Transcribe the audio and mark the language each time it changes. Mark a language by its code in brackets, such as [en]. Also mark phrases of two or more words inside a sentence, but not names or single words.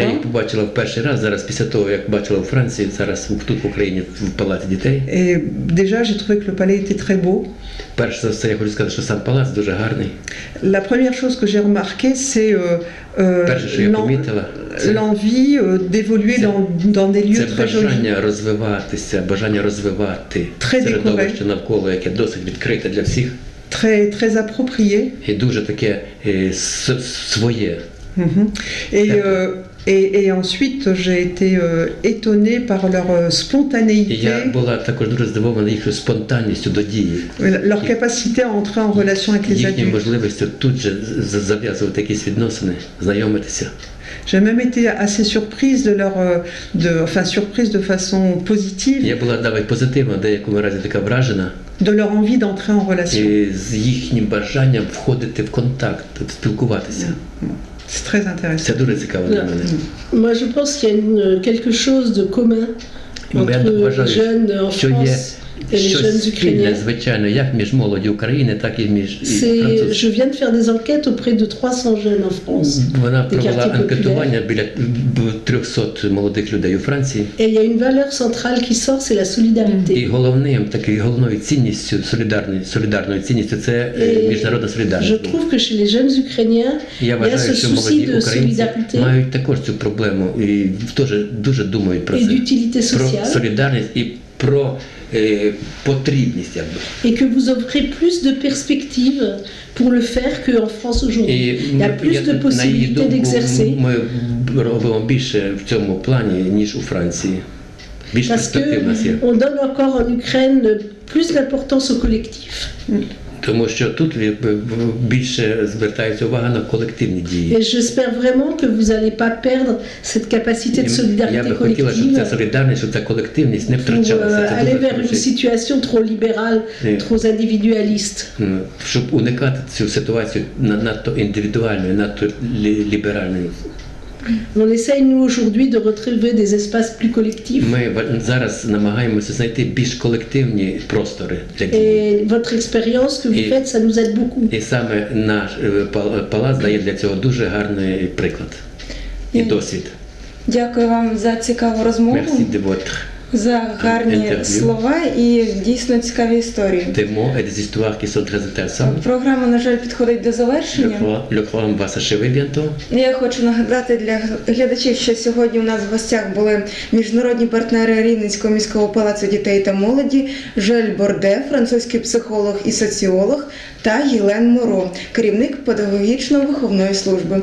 [uk] Я їх побачила в перший раз зараз після того, як бачила у Франції, зараз тут в Україні в палаці дітей. [fr] Et déjà, j'ai trouvé que le palais était très beau. [uk] Перш за все, я хочу сказати, що сам палац дуже гарний. [fr] La première chose que j'ai remarqué, c'est l'envie d'évoluer dans des lieux très jolis. [uk] Бажання розвивати середовище навколо, яке досить відкрите для всіх. [fr] Très approprié. [uk] І дуже таке своє. [fr] Et ensuite, j'ai été étonné par leur spontanéité. [uk] Я була також дуже здивована їхньою спонтанністю до дії. [fr] Leur capacité à entrer en relation avec les adultes. [uk] Їхньою можливістю тут же зав'язувати якісь відносини, знайомитися. [fr] J'ai même été assez surprise surprise de façon positive. [uk] Я була навіть позитивно, в деякому разі така вражена. [fr] De leur envie d'entrer en relation. [uk] І з їхнім бажанням входити в контакт, спілкуватися. [fr] C'est très intéressant. [uk] C'est дуже цікаво для мене. [fr] Moi, je pense qu'il y a quelque chose de commun entre les jeunes en France et les jeunes ukrainiens. [uk] Звичайно, як між молоддю України, так і між французькою. [fr] Je viens de faire des enquêtes auprès de 300 jeunes en France. [uk] Вона провела анкетування біля 300 молодих людей у Франції. [fr] Et il y a une valeur centrale qui sort, c'est la solidarité. [uk] І головною цінністю, солідарною цінністю це міжнародна солідарність. [fr] Je trouve que chez les jeunes ukrainiens, [uk] я вважаю, що молоді українці мають також цю проблему і теж дуже думають про це. Про солідарність і про потрібність, якби. [fr] Et que vous offrez plus de perspectives pour le faire qu'en France aujourd'hui. Il y a plus de possibilités d'exercer. [uk] Ми робимо більше в цьому плані, ніж у Франції. Більш перспектив у нас є. [fr] On donne encore en Ukraine plus d'importance au collectif. [uk] Тому що тут більше звертається увага на колективні дії. [fr] Et j'espère vraiment que vous n'allez pas perdre cette capacité de solidarité [uk] Я би хотіла, щоб ця солідарність, щоб ця колективність не втрачалася. [fr] Aller vers une situation trop libérale, trop individualiste. [uk] Щоб уникати цю ситуацію надто індивідуальною, надто ліберальною. [fr] On essaye, nous, aujourd'hui, de retrouver des espaces plus collectifs. [uk] Ми зараз намагаємося знайти більш колективні простори для дії. [fr] Et votre expérience que vous faites, ça nous aide beaucoup. [uk] І саме наш палац дає для цього дуже гарний приклад і досвід. Дякую вам за цікаву розмову. [fr] Merci de votre [uk] за гарні слова і дійсно цікаві історії. Програма, на жаль, підходить до завершення. Я хочу нагадати для глядачів, що сьогодні у нас в гостях були міжнародні партнери Рівненського міського палацу дітей та молоді Жиль Борде, французький психолог і соціолог, та Єлен Моро, керівник педагогічно-виховної служби.